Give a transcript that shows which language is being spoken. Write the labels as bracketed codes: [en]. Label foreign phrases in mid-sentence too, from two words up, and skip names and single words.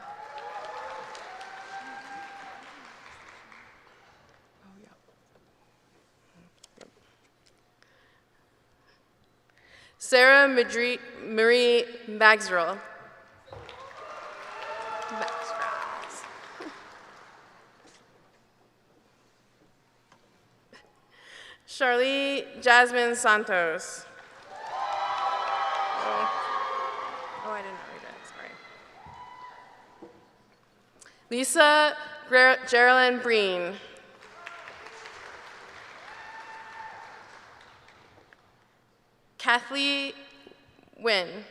[en] Sarah Marie Maxwell. Charlie Jasmine Santos. Oh, I didn't read it, sorry. Lisa Geraldine Breen. Kathleen Wynn.